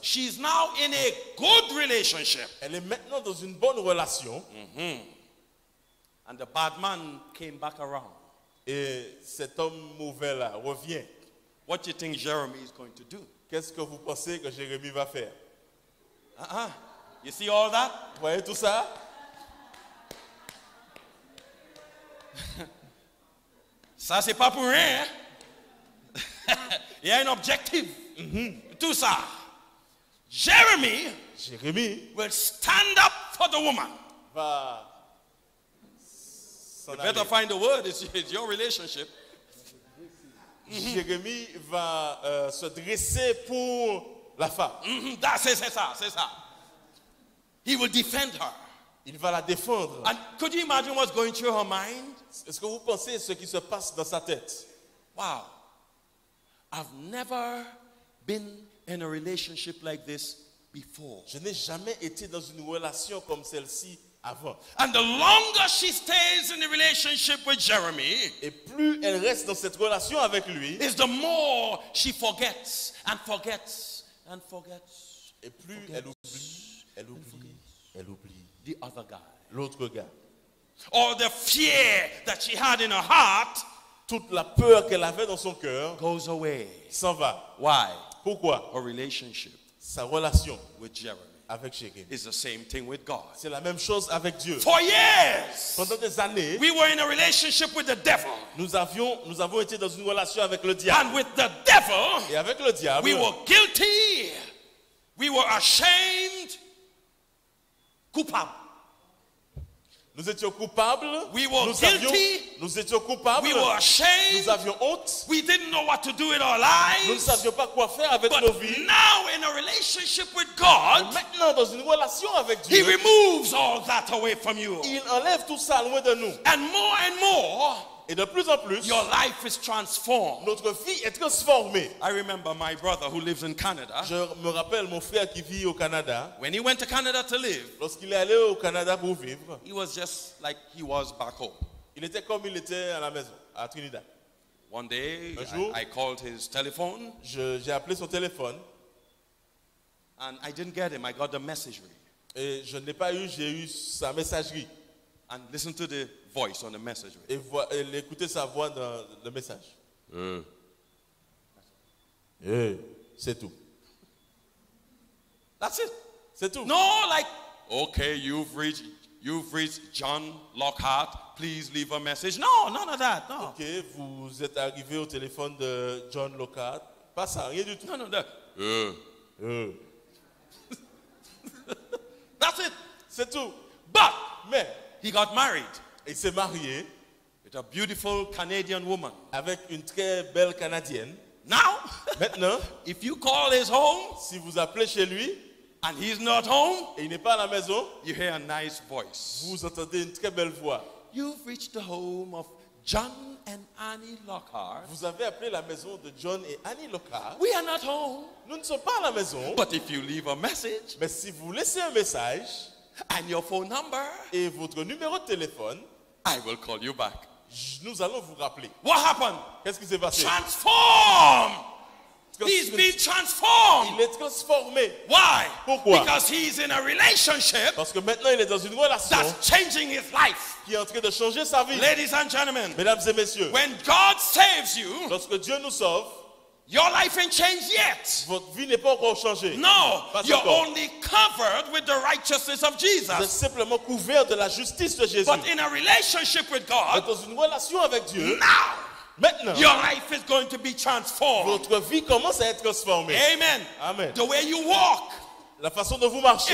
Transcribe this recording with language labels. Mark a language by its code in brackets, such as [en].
[en] She's now in a good relationship. [fr] Elle est maintenant dans une bonne relation. [en] And the bad man came back around. [fr] Et cet homme mauvais là revient. [en] What do you think Jeremy is going to do? [fr] Qu'est-ce que vous pensez que Jérémie va faire? [en] You see all that? [fr] Vous voyez tout ça? Ça, c'est pas pour rien. Il y a un objectif. Tout ça. Jeremy Jérémie [en] will stand up for the woman. [fr] va s'en [en] You better [fr] aller. [en] find the word. It's your relationship. [fr] Jérémie va se dresser pour la femme. C'est ça. [en] He will defend her. [fr] Il va la défendre. [en] And could you imagine what's going through her mind? [fr] Est-ce que vous pensez ce qui se passe dans sa tête? [en] Wow. I've never been in a relationship like this before. [fr] Je n'ai jamais été dans une relation comme celle-ci avant. [en] And the longer she stays in the relationship with Jeremy, [fr] Et plus elle reste dans cette relation avec lui, [en] is the more she forgets and forgets and forgets [fr] et plus elle oublie [en] the other guy. [fr] l'autre gars. [en] Or the fear that she had in her heart [fr] Toute la peur qu'elle avait dans son cœur [en] goes away. [fr] s'en va. [en] Why? [fr] Pourquoi? [en] Her relationship [fr] Sa relation [en] with Jeremy [fr] avec Jérémie. [en] is the same thing with God. [fr] C'est la même chose avec Dieu. [en] For years, [fr] Pendant des années, [en] we were in a relationship with the devil. [fr] nous avons été dans une relation avec le diable. [en] And with the devil, [fr] Et avec le diable, [en] we were guilty, we were ashamed, coupable. [fr] nous étions coupables. [en] We were guilty. [fr] Nous étions coupables. [en] We were ashamed. [fr] Nous avions honte. [en] We didn't know what to do with our [fr] Nous ne [en] lives. [fr] savions pas quoi faire avec [en] But [fr] nos vies. [en] now in a relationship with God, [fr] Maintenant, dans une relation avec [en] He [fr] Dieu, [en] removes all that away from you. [fr] il enlève tout ça loin de nous. [en] And more, [fr] Et de plus en plus, [en] your life is transformed. [fr] notre vie est transformée. [en] I remember my brother who lives in Canada. [fr] Je me rappelle mon frère qui vit au Canada. [en] When he went to Canada to live, [fr] Lorsqu'il est allé au Canada pour vivre, [en] he was just like he was back home. [fr] il était comme il était à la maison, à Trinidad. [en] One day, [fr] Un jour, [en] I called his telephone [fr] j'ai appelé son téléphone [en] and I didn't get him. I got the message. [fr] et je ne l'ai pas eu, j'ai eu sa messagerie. [en] And listen to the voice on the message. [fr] Et écouter sa voix dans le message. C'est tout. [en] That's it. [fr] C'est tout. [en] No, like, okay, you've reached John Lockhart. Please leave a message. No, none of that. No. [fr] Ok, vous êtes arrivé au téléphone de John Lockhart. Pas ça, rien du tout. [en] No, that. That's it. [fr] C'est tout. [en] But [fr] Mais [en] he got married [fr] il s'est marié [en] with a beautiful Canadian woman. [fr] avec une très belle Canadienne. [en] Now, [fr] Maintenant, [en] if you call his home [fr] si vous appelez chez lui [en] and he's not home, [fr] et il n'est pas à la maison, [en] you hear a nice voice. [fr] vous entendez une très belle voix. [en] You've reached the home of John and Annie Lockhart. [fr] Vous avez appelé la maison de John et Annie Lockhart. [en] We are not home. [fr] Nous ne sommes pas à la maison. [en] But if you leave a message [fr] Mais si vous laissez un message [en] and your phone number, [fr] et votre numéro de téléphone, [en] I will call you back. [fr] nous allons vous rappeler. [en] What happened? [fr] Qu'est-ce qui s'est passé? [en] Transform. He's been transformed. [fr] Il est transformé. [en] Why? [fr] Pourquoi? [en] Because he's in a relationship [fr] Parce que maintenant, il est dans une relation [en] that's changing his life. [fr] qui est en train de changer sa vie. [en] Ladies and gentlemen, [fr] Mesdames et messieurs, [en] when God saves you, [fr] lorsque Dieu nous sauve, [en] your life ain't changed yet. [fr] votre vie n'est pas encore changée. [en] No, [fr] Pas [en] you're [fr] encore. [en] only covered with the righteousness of [fr] Vous êtes [en] Jesus. [fr] simplement couvert de la justice de Jésus. [en] But in a relationship with [fr] Vous [en] God, [fr] êtes dans une relation avec Dieu. [en] now [fr] Maintenant, [en] your life is going to be transformed. [fr] votre vie commence à être transformée. [en] Amen. [fr] Amen. [en] The way you walk [fr] La façon dont vous marchez